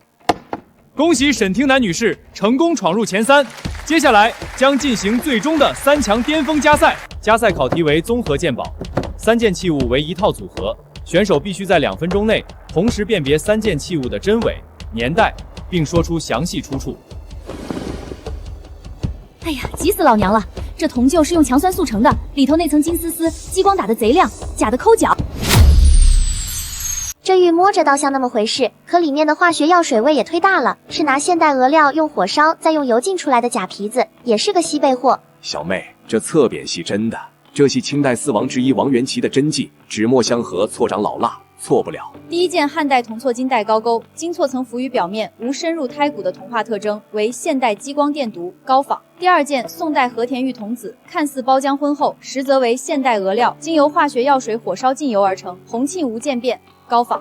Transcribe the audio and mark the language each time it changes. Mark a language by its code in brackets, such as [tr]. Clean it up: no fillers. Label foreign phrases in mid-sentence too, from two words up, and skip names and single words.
[zh] 恭喜沈聽楠女士成功闖入前3，接下來將進行最終的3強巔峰加賽。加賽考題為綜合鑑寶，3件器物為一套組合，選手必須在2分鐘內同時辨別3件器物的真偽、年代，並說出詳細出處。哎呀，急死老娘了！這銅臼是用強酸塑成的，裡頭那層金絲絲，激光打得賊亮，假的摳腳。這玉摸着倒像那麼回事，可裡面的化學藥水味也忒大了，是拿现代俄料用火燒再用油浸出來的假皮子，也是個西貝貨。小妹，這側扁係真的，這係清代4王之一王元祁的真跡，紙墨相合，錯長老蠟。錯不了。第1件漢代銅錯金帶高鈎，金錯層浮於表面，無深入胎骨的銅化特徵，為現代激光電鍍高仿。第2件宋代和田玉童子，看似包漿渾厚，實則為現代俄料，經由化學藥水火燒浸油而成，紅沁無漸變高仿。